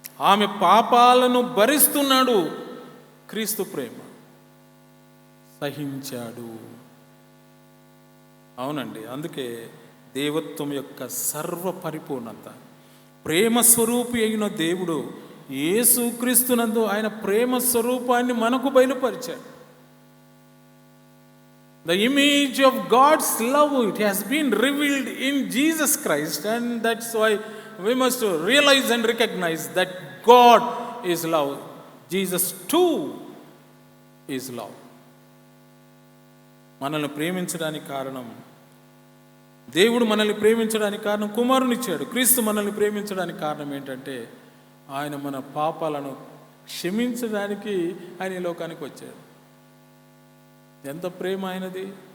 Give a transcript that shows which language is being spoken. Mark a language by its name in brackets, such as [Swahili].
[Telugu] ఆమె పాపాలను భరిస్తున్నాడు. క్రీస్తు ప్రేమ సహించాడు. అవునండి, అందుకే దేవత్వం యొక్క సర్వ పరిపూర్ణత, ప్రేమ స్వరూపి అయిన దేవుడు యేసుక్రీస్తునందు ఆయన ప్రేమ స్వరూపాన్ని మనకు బయలుపరిచాడు. [English] The image of God's love, it has been revealed in Jesus Christ, and that's why we must realize and recognize that God is love. Jesus too is love. [Telugu] మనల్ని ప్రేమించడానికి కారణం, దేవుడు మనల్ని ప్రేమించడానికి కారణం కుమారునిచ్చాడు. క్రీస్తు మనల్ని ప్రేమించడానికి కారణం ఏంటంటే ఆయన మన పాపాలను క్షమించడానికి ఆయన ఈ లోకానికి వచ్చాడు. ఎంత ప్రేమ ఆయనది!